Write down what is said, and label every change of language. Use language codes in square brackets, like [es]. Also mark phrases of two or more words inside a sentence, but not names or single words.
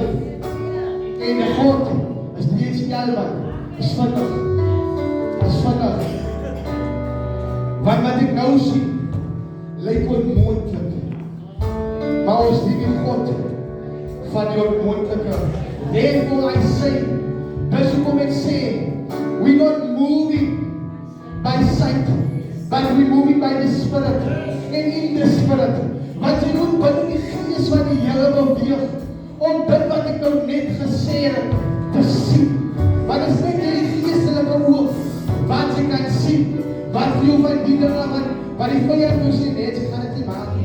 [af] En God is nie skelman. Is vinnig. Want wat ek nou sien, lyk onmoontlik. Maar ons dien die God van die onmoontlike. [en] Therefore I say, [af] dis hoekom ek sê, [en] we're not moving by sight, but we're moving by the Spirit. And in the Spirit, [af] wat jy moet binne die Gees van die Here beweeg, om dit wat ek nou net gesê het, te sien. Want is net die geestelike oog, wat jy kan sien, wat jy van die dinge wat die vyand nou sê, nee, sy gaan dit nie maak nie.